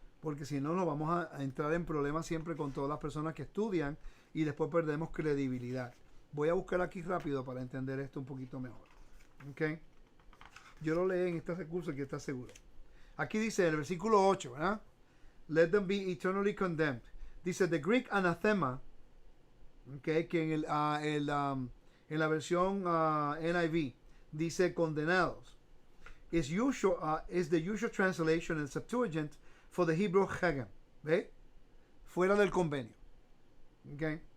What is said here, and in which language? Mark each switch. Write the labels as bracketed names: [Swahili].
[Spanish] Porque si no, nos vamos a entrar en problemas siempre con todas las personas que estudian y después perdemos credibilidad. Voy a buscar aquí rápido para entender esto un poquito mejor. ¿Ok? Yo lo leí en este recurso y quiero estar seguro. Aquí dice el versículo 8, ¿verdad? [English] Let them be eternally condemned. [Spanish] Dice, [English] the Greek anathema, [Spanish] okay, que en la versión NIV dice condenados. [English] Is the usual translation in Septuagint for the Hebrew hegem. [Spanish] ¿Ve? Fuera del convenio. [English] Okay.